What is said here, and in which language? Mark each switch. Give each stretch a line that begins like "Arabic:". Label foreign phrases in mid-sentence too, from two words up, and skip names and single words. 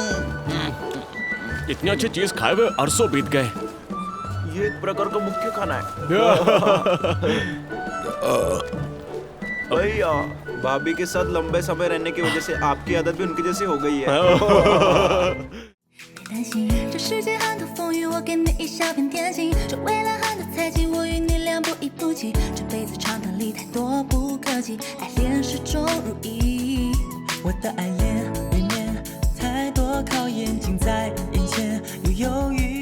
Hindi: इतनी अच्छी चीज खाए हुए अरसों बीत गए। ये एक प्रकार का मुख्य खाना है। भैया भाभी के साथ लंबे समय रहने की वजह से आपकी आदत भी उनकी जैसी हो गई है।
Chinese: 担心这世界很多风雨，我给你一小片天晴。这未来很多猜忌，我与你两不一不弃。这辈子长谈里太多不客气，爱恋始终如一。我的爱恋里面太多考验近在眼前，又犹豫。